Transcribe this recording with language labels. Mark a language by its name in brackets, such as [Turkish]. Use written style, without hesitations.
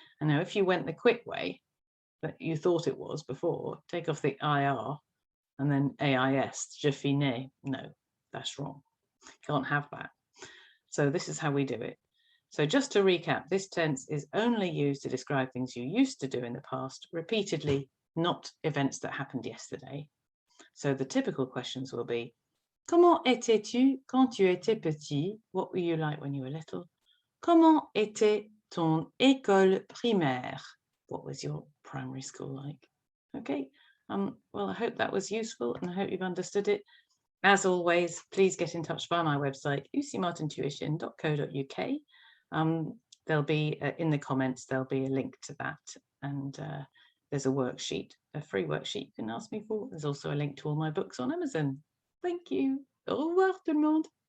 [English] And now if you went the quick way that you thought it was before, take off the IR and then AIS, [French] je finis. [English] No, that's wrong. Can't have that. So this is how we do it. So just to recap, this tense is only used to describe things you used to do in the past repeatedly, not events that happened yesterday. So the typical questions will be, [French] comment étais-tu quand tu étais petit? [English] What were you like when you were little? [French] Comment était ton école primaire? [English] What was your primary school like? Okay, well, I hope that was useful and I hope you've understood it. As always, please get in touch via my website, lucymartintuition.co.uk. There'll be, in the comments, there'll be a link to that. And there's a worksheet, a free worksheet you can ask me for. There's also a link to all my books on Amazon. Thank you. [French] Au revoir tout le monde.